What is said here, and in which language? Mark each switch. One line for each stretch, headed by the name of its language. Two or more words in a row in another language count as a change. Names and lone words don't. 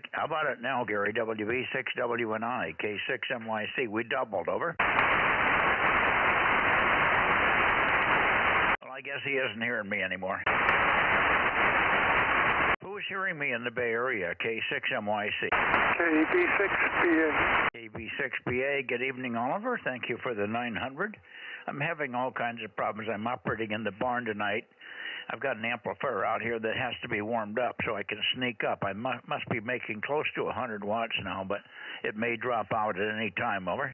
English: How about it now, Gary? WB6WNI, K6MYC. We doubled, over. Well, I guess he isn't hearing me anymore. Who's hearing me in the Bay Area? K6MYC. KB6PA. KB6PA. Good evening, Oliver. Thank you for the 900. I'm having all kinds of problems. I'm operating in the barn tonight. I've got an amplifier out here that has to be warmed up so I can sneak up. I must be making close to 100 watts now, but it may drop out at any time, over.